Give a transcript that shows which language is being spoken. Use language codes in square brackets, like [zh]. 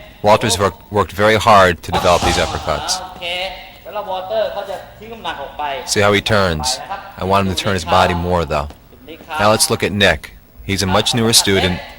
[en] Walter's worked very hard to develop these uppercuts. [th] โอเคแล้วเราวอเตอร์เขาจะทิ้งน้ำหนักออกไป [en] See how he turns. I want him to turn his body more though. Now let's look at Nick. He's a much newer student.